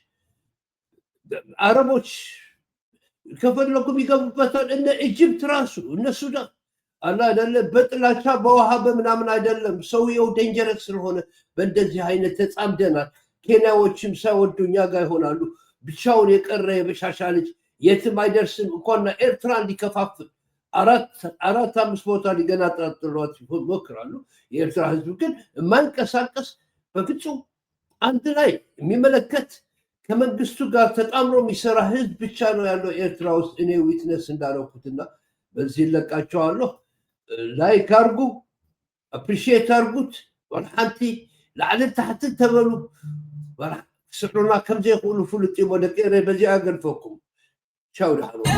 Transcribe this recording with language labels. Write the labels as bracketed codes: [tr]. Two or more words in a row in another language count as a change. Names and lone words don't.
[am] አረቦች ከፈለጉም ይገቡበታል እነ ኢጅፕት ራሱ እነ ሱዳን አላደለ በጥላቻ በውሃ በምናምን አይደለም ሰውየው ዴንጀረስ ስለሆነ በእንደዚህ አይነት ተጻምደናል ኬንያዎችም ሳይወዱ እኛ ጋር ይሆናሉ ብቻውን የቀረ የበሻሻ ልጅ የትም አይደርስም እንኳን ኤርትራ እንዲከፋፍል አራት አምስት ቦታ ሊገነጣጥሏት ይሞክራሉ የኤርትራ ህዝብ ግን የማንቀሳቀስ በፍጹም አንድ ላይ የሚመለከት ከመንግስቱ ጋር ተጣምሮ የሚሰራ ህዝብ ብቻ ነው ያለው ኤርትራ ውስጥ እኔ ዊትነስ እንዳለኩትና በዚህ ለቃቸዋለሁ። ላይክ አርጉ፣ አፕሪሺየት አርጉት። [ti] ወልሓንቲ ላዕልን ታሕትን ተበሉ። ስሕሩና ከም ዘይኽእሉ ፍሉጥ እዩ። ደቂረ በዚኣ ገልፈኩም ቻው ዳሕሮ